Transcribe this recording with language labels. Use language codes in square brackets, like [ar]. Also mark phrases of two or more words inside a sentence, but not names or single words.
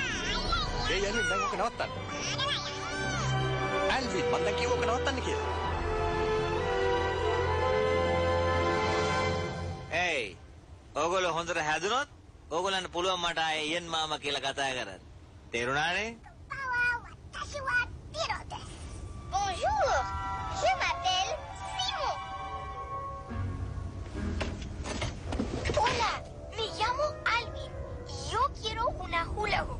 [si] ඒ යන්නේ දැන් ඔක නවත්තන්න. ඇල්වින් මම දැන් කිව්ව ඔක නවත්තන්න කියලා. ඒයි ඕගොල්ලෝ හොඳට හැදුනොත් ඕගොල්ලන්ට පුළුවන් මට ආයේ ඉයන් මාමා කියලා කතා කරන්න. තේරුණානේ? [fr] Bonjour, je m'appelle Simon. [es] Hola, me llamo Alvin. Yo quiero una [en] hula hoop.